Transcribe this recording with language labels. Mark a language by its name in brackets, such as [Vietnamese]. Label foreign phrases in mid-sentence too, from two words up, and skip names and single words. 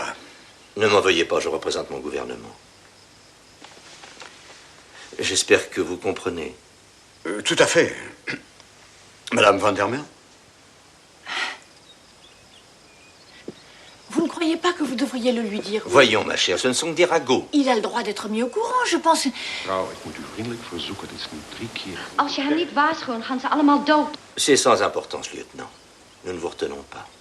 [French] Ne m'en veuillez pas, je représente mon gouvernement. J'espère que vous comprenez. Tout à fait. Madame Van der Meer? Vous ne croyez pas que vous devriez le lui dire? Voyons, ma chère, ce ne sont que des ragots. Il a le droit d'être mis au courant, je pense. [Dutch] Vrouw, ik moet u vriendelijk verzoeken. Het is nu 3 keer. Als je hen niet waarschuwt, gaan ze allemaal dood. [French] C'est sans importance, lieutenant. Nous ne vous retenons pas.